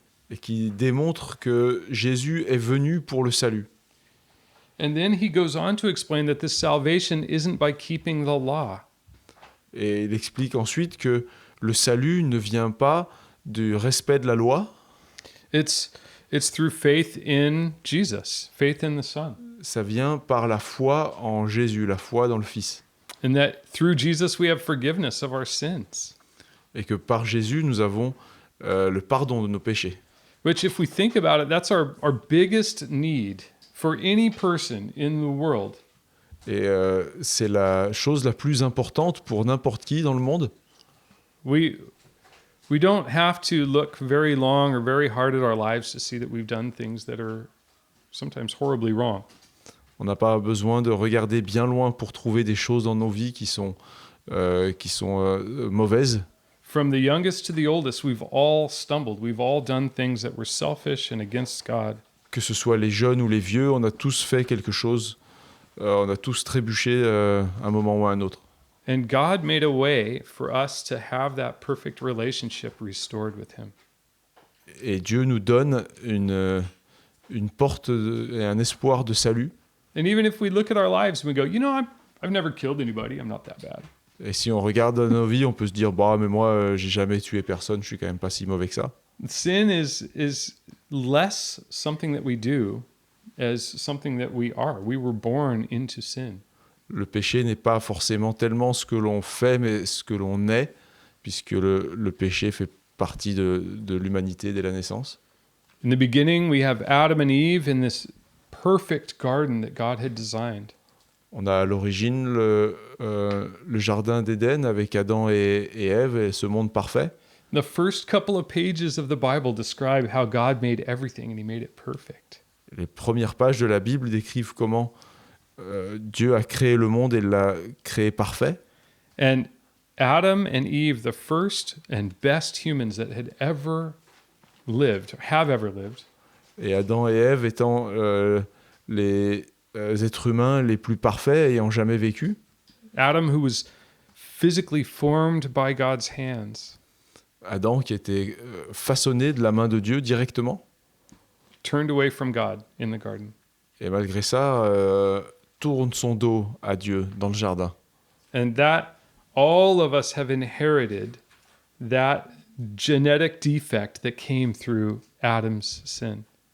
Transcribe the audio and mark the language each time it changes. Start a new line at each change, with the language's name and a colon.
French: Et qui démontrent que Jésus est venu pour le salut.
English: And then he goes on to explain that this salvation isn't by keeping the law.
French: Et il explique ensuite que le salut ne vient pas du respect de la loi.
English: It's through faith in Jesus, faith in the Son.
French: Ça vient par la foi en Jésus, la foi dans le Fils.
English: And that through Jesus we have forgiveness of our sins.
French: Et que par Jésus, nous avons le pardon de nos péchés.
English: Which, if we think about it, that's our biggest need for any person in the world.
French: Et c'est la chose la plus importante pour n'importe qui dans le monde.
English: We don't have to look very long or very hard at our lives to see that we've done things that are sometimes horribly wrong.
French: On n'a pas besoin de regarder bien loin pour trouver des choses dans nos vies qui sont mauvaises.
English: From the youngest to the oldest, we've all stumbled. We've all done things that were selfish and against God.
French: Que ce soit les jeunes ou les vieux, on a tous fait quelque chose. On a tous trébuché à un moment ou à un autre.
English: And God made a way for us to have that perfect relationship restored with Him.
French: Et Dieu nous donne une porte et un espoir de salut.
English: And even if we look at our lives and we go, I've never killed anybody, I'm not that bad.
French: Et si on regarde nos vies, on peut se dire, bah, mais moi, j'ai jamais tué personne, je suis quand même pas si mauvais que ça.
English: Sin is less something that we do as something that we are. We were born into sin.
French: Le péché n'est pas forcément tellement ce que l'on fait, mais ce que l'on est, puisque le péché fait partie de l'humanité dès la naissance.
English: In the beginning, we have Adam and Eve in this perfect garden that God had designed.
French: On a à l'origine le jardin d'Éden avec Adam et Ève et ce monde parfait.
English: The first couple of pages of the Bible describe how God made everything and He made it perfect.
French: Les premières pages de la Bible décrivent comment Dieu a créé le monde et l'a créé parfait.
English: And Adam and Eve, the first and best humans that had ever lived, or have ever lived,
French: Et Adam et Ève étant les êtres humains les plus parfaits ayant jamais vécu.
English: Adam, who was physically formed by God's hands,
French: Adam qui était façonné de la main de Dieu directement,
English: turned away from God in the garden.
French: et malgré ça, tourne son dos à Dieu dans le jardin.
English: And that all of us have inherited that genetic defect that came through Adam's sin.